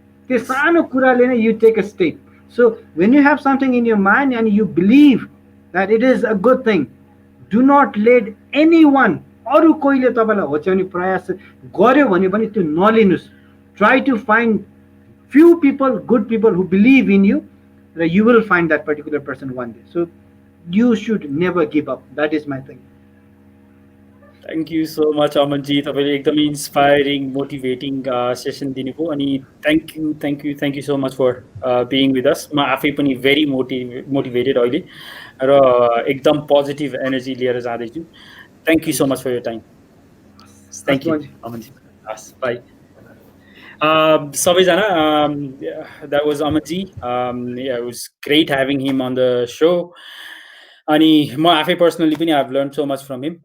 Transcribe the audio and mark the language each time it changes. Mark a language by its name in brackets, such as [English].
[English] त्यो सानो कुराले नै you take a step so when you have something in your mind and you believe that it is a good thing do not let any one [Nepali] अरू कोहीले तपाईँलाई होच्याउने प्रयास गर्यो भने पनि त्यो नलिनुहोस् [English] Try to find few people, good people who believe in you, you will find that particular person one day. So you should never give up. That is my thing. Thank you so much, Amanji. [Nepali] तपाईँले एकदमै inspiring motivating session दिनुभयो अनि [English] thank you so much for being with us. [Nepali] म आफै पनि [English] very motivated [Nepali] अहिले र एकदम पोजिटिभ एनर्जी लिएर जाँदैछु. [English] Thank you so much for your time. Thank you, Amanji. Bye. Sabajana, that was Amanji. Yeah, it was great having him on the show. [Nepali] अनि म आफै पर्सनली पनि [English] I've learned so much from him.